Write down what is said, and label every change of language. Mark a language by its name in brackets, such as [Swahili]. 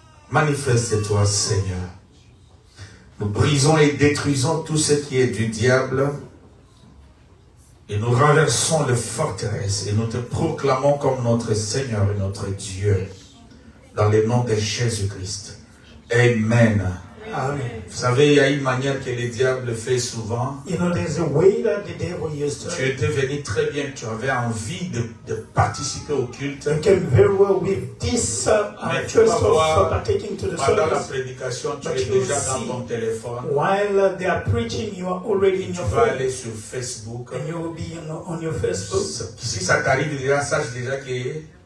[French] Manifeste-toi, Seigneur. Nous brisons et détruisons tout ce qui est du diable et nous renversons les forteresses et nous te proclamons comme notre Seigneur et notre Dieu dans le nom de Jésus-Christ. Amen. Amen. Vous savez, il y a une manière que le diable fait souvent. [English] You know, there's a way that the devil used to. [French] Tu étais venu très bien, tu avais envie de participer au culte. [English] You came very well with this interest of partaking to the [French] Pendant la [English] service. [French] prédication, tu [English] But [French] es [English] you [French] déjà [English] see, [French] dans ton téléphone. [English] While they are preaching, you are already in [French] Tu [English] your [French] vas [English] phone. [French] aller sur Facebook. [English] And you will be on your Facebook. [French] Si ça t'arrive déjà, sache déjà que